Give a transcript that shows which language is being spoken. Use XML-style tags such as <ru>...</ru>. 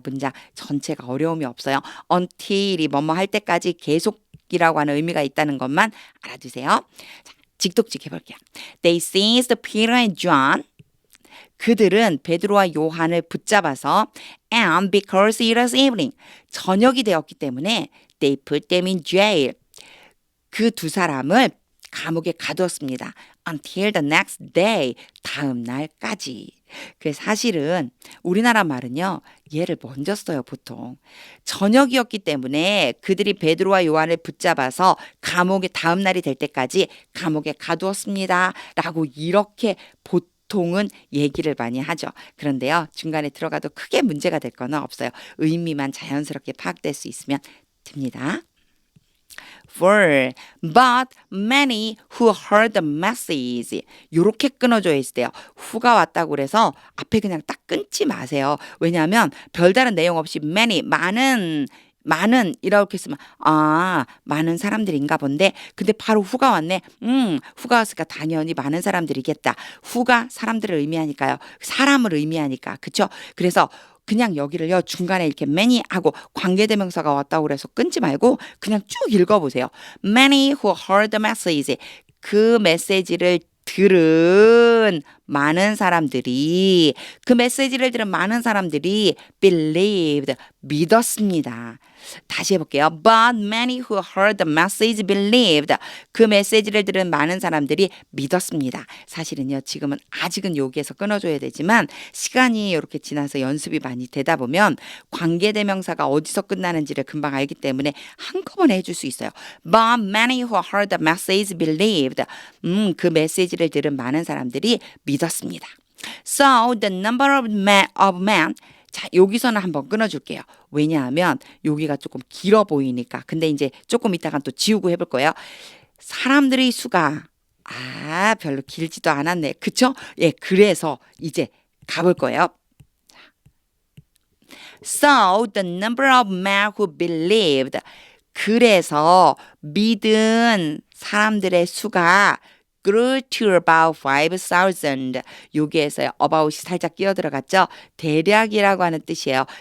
<ko>문장 전체가 어려움이 없어요. until이 뭐뭐 할 때까지 계속이라고 하는 의미가 있다는 것만 알아두세요. 자, 직독직 해볼게요.</ko> <en>They seized Peter and John.</en> <ko>그들은 베드로와 요한을 붙잡아서</ko> <en>and because it was evening</en> <ko>저녁이 되었기 때문에</ko> <en>they put them in jail</en> <ko>그 두 사람을 감옥에 가두었습니다.</ko> <en>Until the next day</en> <ko>다음 날까지. 그 사실은 우리나라 말은요. 얘를 먼저 써요 보통. 저녁이었기 때문에 그들이 베드로와 요한을 붙잡아서 감옥에 다음 날이 될 때까지 감옥에 가두었습니다. 라고 이렇게 보통은 얘기를 많이 하죠. 그런데요. 중간에 들어가도 크게 문제가 될 건 없어요. 의미만 자연스럽게 파악될 수 있으면 됩니다.</ko> <en>For but many who heard the message</en> <ko>이렇게 끊어줘야 돼요. who가 왔다고 그래서 앞에 그냥 딱 끊지 마세요. 왜냐하면 별다른 내용 없이 many 많은 이렇게 쓰면 많은 사람들인가 본데 근데 바로 who가 왔네. who가 왔으니까 당연히 많은 사람들이겠다. who가 사람들을 의미하니까요. 사람을 의미하니까 그렇죠? 그래서 그냥 여기를요 중간에 이렇게 many 하고 관계대명사가 왔다고 그래서 끊지 말고 그냥 쭉 읽어보세요.</ko> <en>Many who heard the message</en> <ko>그 메시지를 들은 많은 사람들이 그 메시지를 들은 많은 사람들이 believed 믿었습니다. 다시 해볼게요.</ko> <en>But many who heard the message believed.</en> <ko>그 메시지를 들은 많은 사람들이 믿었습니다. 사실은요. 지금은 아직은 여기에서 끊어줘야 되지만 시간이 이렇게 지나서 연습이 많이 되다 보면 관계대명사가 어디서 끝나는지를 금방 알기 때문에 한꺼번에 해줄 수 있어요.</ko> <en>But many who heard the message believed.</en> <ko>그 메시지를 들은 많은 사람들이 믿었습니다.</ko> <en>So the number of men</en> <ko>자, 여기서는 한번 끊어줄게요. 왜냐하면 여기가 조금 길어 보이니까. 근데 이제 조금 이따가 또 지우고 해볼 거예요. 사람들의 수가 별로 길지도 않았네. 그쵸? 예, 그래서 이제 가볼 거예요.</ko> <en>So the number of men who believed</en> <ko>그래서 믿은 사람들의 수가</ko> <en>grew to about 5,000.</en> <ko>여기에서 about이 살짝 끼어 들어갔죠. 대략이라고 하는 뜻이에요.</ko>